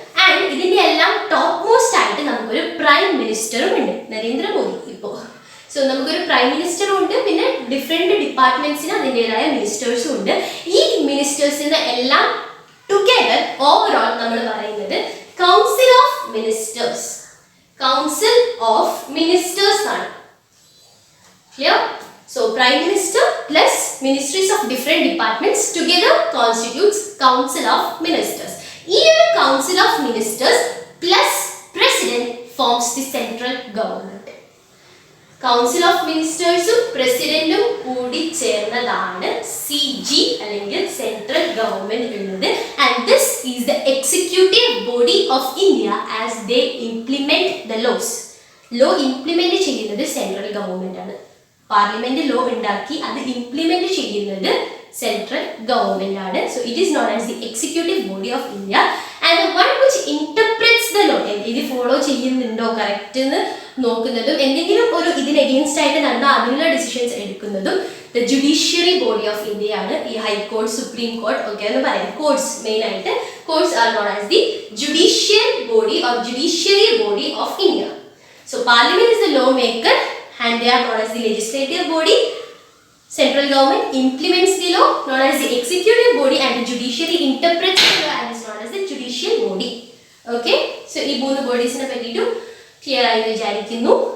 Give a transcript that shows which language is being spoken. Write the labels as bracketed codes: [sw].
[ml] And ഇതിൻ്റെ എല്ലാം top most ആയിട്ട് നമുക്കൊരു പ്രൈം മിനിസ്റ്ററും ഉണ്ട്, നരേന്ദ്രമോദി ഇപ്പോൾ. സോ നമുക്കൊരു പ്രൈം മിനിസ്റ്ററും ഉണ്ട്, പിന്നെ ഡിഫറെൻറ്റ് ഡിപ്പാർട്ട്മെന്റ്സിന് അതിൻ്റെതായ മിനിസ്റ്റേഴ്സും ഉണ്ട്. ഈ മിനിസ്റ്റേഴ്സിന് എല്ലാം ടുഗെദർ ഓവറോൾ നമ്മൾ പറയുന്നത് council of ministers. Council of ministers ആണ്. Clear? [en] So Prime Minister plus ministries of different departments together constitutes Council of Ministers. Even Council of Ministers plus President forms the central government. [ml] Council of Ministers Presidentum കൂടി ചേർന്നതാണ് CG അല്ലെങ്കിൽ Central Government എന്നത്. [en] And this is the executive body of India as they implement the laws. [ml] Law implement ചെയ്യുന്നത് central government ആണ്. Parliament law ഉണ്ടാക്കി അത് implement ചെയ്യുന്നത് central government ആണ്. [en] So it is known as the executive body of India and the one which interprets the law. [ml] ഇത് follow ചെയ്യുന്നുണ്ടോ correct എന്ന് നോക്കുന്നതും എന്തെങ്കിലും ഒരു ഇതിന് എഗെയിൻസ്റ്റ് ആയിട്ട് നടന്ന അതിനുള്ള ഡിസിഷൻസ് എടുക്കുന്നതും [en] the judiciary body of India [ml] ആണ്. ഈ ഹൈക്കോർട്ട്, സുപ്രീം കോർട്ട് ഒക്കെ എന്ന് പറയാം. കോർട്സ് മെയിൻ ആയിട്ട് [en] Courts are known as the judicial body or judiciary body of India. So parliament is the law maker and they are known as the legislative body. Central government implements the law, known as the executive body, and the judiciary interprets the law and is known as the judicial body. [ml] Okay, so ee moonu bodies ne patittu clear ayi vicharikkunu.